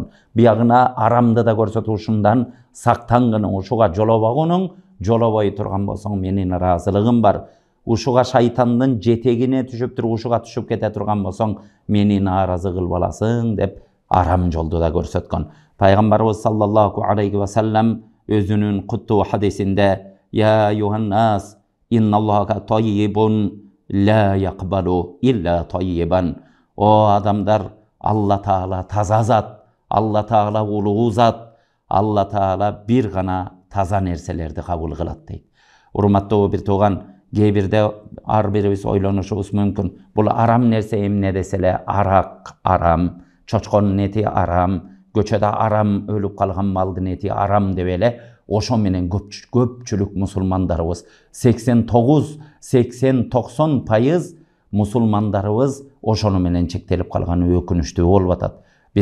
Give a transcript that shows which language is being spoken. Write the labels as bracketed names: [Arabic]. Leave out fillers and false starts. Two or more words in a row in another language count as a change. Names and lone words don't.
[Kyrgyz] Биягына арамды да көрсөтүп, ушундан сактангын, ушуга жолобогунуң, жолобой турган болсоң менин ыраазылыгым бар. Ушуга шайтандын жетегине түшүп туруп, ушуга түшүп кете турган болсоң мени нааразы кылып аласың деп арам жолду да көрсөткөн. Пайгамбарыбыз [Arabic] صلى الله عليه وسلم [Kyrgyz] өзүнүн куттуу хадисинде: [Arabic] «يا أيها الناس، إن الله طيب، لا يقبل إلا طيبا». [Kyrgyz] О адамдар, Алла Таала таза зат, Алла Таала улуу зат, Алла Таала бир гана таза нерселерди кабыл кылат дейт. Урматтуу бир тууган, кээ бирде ар бирибиз ойлонушубуз мүмкүн. Бул арам нерсе эмне деселе, арак арам, чочконун эти арам, көчөдө арам өлүп калган малдын эти арам деп эле ошо менен көпчүлүк мусулмандарыбыз 89-90% мусулмандарыбыз ошону менен чектелип калганы өкүнүчтүү болуп атат.